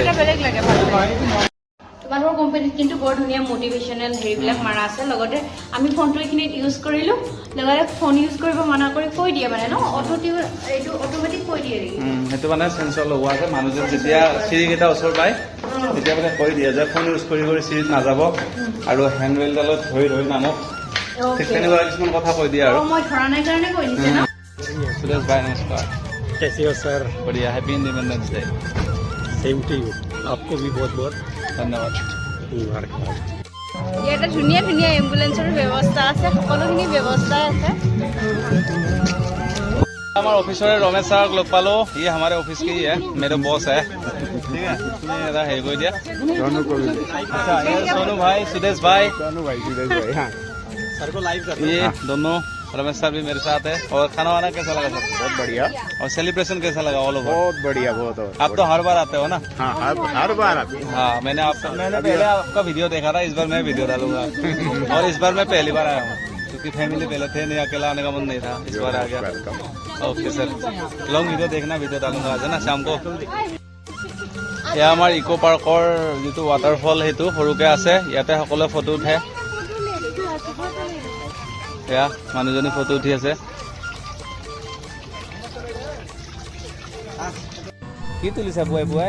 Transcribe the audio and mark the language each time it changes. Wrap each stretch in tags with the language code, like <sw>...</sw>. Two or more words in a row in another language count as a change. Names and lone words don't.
<as>এটা বেলেগ লাগে ভাল লাগে তোমালোকৰ কোম্পানীত কিন্তু বৰ ধুনীয়া মটিভেশ্যনেল হেৰিবিলাক মাৰা আছে লগতে আমি ফোনটো এইখিনিত ইউজ কৰিলোঁ লগতে</as> <en>phone use</en> <as>কৰিব মানা কৰি কৈ দিয়ে মানে ন এইটো অট'মেটিক কৈ দিয়ে নেকি সেইটো মানে চেঞ্চৰ লগোৱা আছে মানুহজন যেতিয়া চিৰিকেইটা ওচৰ পায় তেতিয়া মানে কৈ দিয়ে যে</as> <en>phone use</en> <as>কৰি কৰি চিৰিত নাযাব আৰু হেণ্ডৱেলডালত ধৰি ধৰি নামক ঠিক তেনেকুৱা কিছুমান কথা কৈ দিয়ে আৰু মই ধৰা নাই কাৰণে কৈ দিছে ন</as> <hi>सुरेश भाई नमस्कार कैसे हो सर बढ़िया</hi> <en>happy independence day same to you</en> <hi>आपको भी बहुत बहुत धन्यवाद मुबारकबाद</hi> <as>ইয়াতে ধুনীয়া ধুনীয়া এম্বুলেঞ্চৰ ব্যৱস্থা আছে সকলোখিনি ব্যৱস্থাই আছে</as> <hi>हमारे ऑफिसर रमेश सर लोग पालो ये हमारे ऑफिस के ही है मेरे बॉस है ठीक है तुम्हें ऐसा है कोई दिया अच्छा ये सोनू भाई सुदेश भाई सर को लाइव कर ये दोनों रमेश सर भी मेरे साथ है और खाना वाना कैसा लगा सर बहुत बढ़िया और सेलिब्रेशन कैसा लगा</hi> <en>all over</en> <hi>बहुत बढ़िया बहुत आप तो हर बार आते हो ना हाँ हर बार आते हाँ मैंने पहले आपका वीडियो देखा था इस बार मैं वीडियो डालूंगा और इस बार मैं पहली बार आया हूँ क्योंकि फैमिली पहले थे नहीं अकेला आने का मन नहीं था इस बार आ गया ओके सर</hi> <en>long video</en> <hi>देखना वीडियो डालूंगा आज है ना शाम को</hi> <as>এয়া আমাৰ ইকো পাৰ্কৰ যিটো ৱাটাৰফল সেইটো সৰুকৈ আছে ইয়াতে সকলোৱে ফটো উঠে এয়া মানুহজনী ফটো উঠি আছে কি তুলিছা বুৱাই বুৱাই</as>